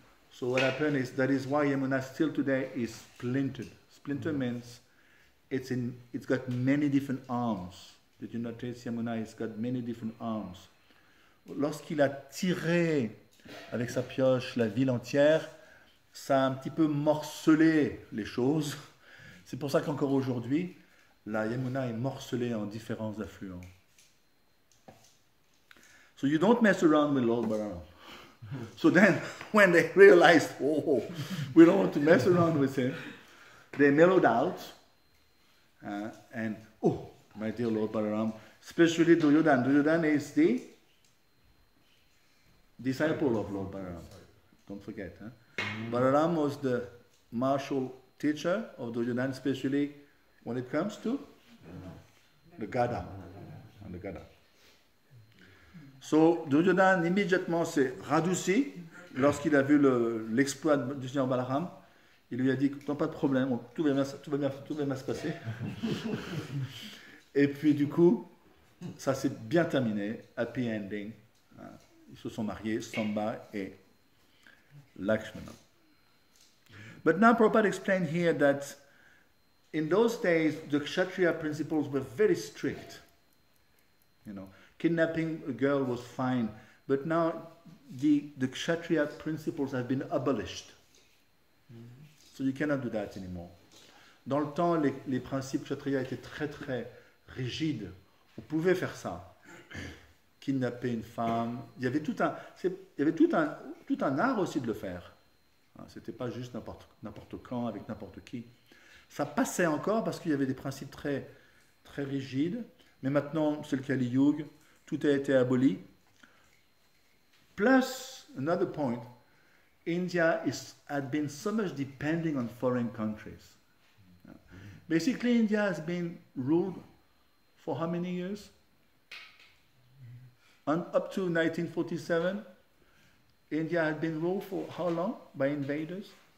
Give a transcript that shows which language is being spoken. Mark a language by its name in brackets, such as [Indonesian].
[English] So what happened is, that is why Yamuna still today is splintered. Splinter means it's got many different arms. Did you notice Yamuna has got many different arms? [French] Lorsqu'il a tiré avec sa pioche la ville entière, ça a un petit peu morcelé les choses. C'est pour ça qu'encore aujourd'hui, la Yamuna est morcelée en différents affluents. [English] So you don't mess around with Lord Balaram. So then, when they realized, oh, we don't want to mess around with him, they mellowed out, and, oh, my dear Lord Balaram, especially Duryodhana. Duryodhana is the disciple of Lord Balaram. Don't forget. Balaram was the martial teacher of Duryodhana, especially when it comes to the Gada. And the Gada. [French] So, Duryodhana immédiatement s'est radouci lorsqu'il a vu l'exploit du Seigneur Balaram. Il lui a dit, non, pas de problème, tout va bien se passer. Et puis du coup, ça s'est bien terminé, [English] happy ending. [French] Ils se sont mariés, Samba et Lakshmana. [English] But now Prabhupada explained here that in those days, the Kshatriya principles were very strict. You know, kidnapping a girl was fine, but now the Kshatriya principles have been abolished. So you cannot do that anymore. [French] Dans le temps, les principes Kshatriya étaient très très rigides. On pouvait faire ça. Kidnapper une femme. Il y avait tout un art aussi de le faire. C'était pas juste n'importe quand, avec n'importe qui. Ça passait encore parce qu'il y avait des principes très, très rigides. Mais maintenant, c'est le Kali Yuga. Tout a été aboli. [English] Plus, another point, India had been so much depending on foreign countries. Basically, India has been ruled for how many years? Up to 1947, India had been ruled for how long by invaders?